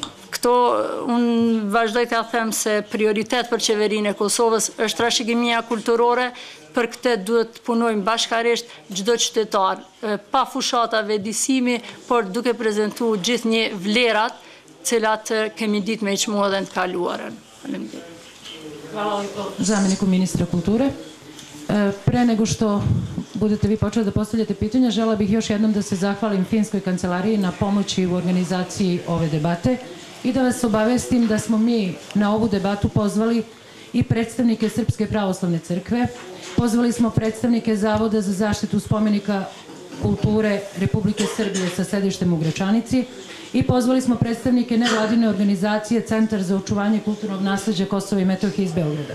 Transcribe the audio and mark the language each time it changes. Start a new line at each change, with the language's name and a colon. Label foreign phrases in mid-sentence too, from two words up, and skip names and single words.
Albanian: Këto, unë vazhdoj të them se prioritet për qeverinë e Kosovës është trashëgimia kulturore, për këtë duhet të punojmë bashkarisht çdo qytetar, pa fushata vendisimi, por duke prezantuar gjithnjë vlerat, cilat kemi ditë me çmu edhe në të kaluarën.
Bosnian: Hvala zamjeniku ministra kulture.
Serbian: Pre nego što budete vi počeli da postavljate pitanja, žela bih još jednom da se zahvalim Finskoj kancelariji na pomoći u organizaciji ove debate i da vas obavestim da smo mi na ovu debatu pozvali i predstavnike Srpske pravoslavne crkve Pozvali smo predstavnike Zavoda za zaštitu spomenika kulture Republike Srbije sa sedištem u Gračanici i pozvali smo predstavnike nevladine organizacije Centar za očuvanje kulturnog nasledja Kosova i Metohije iz Beograda.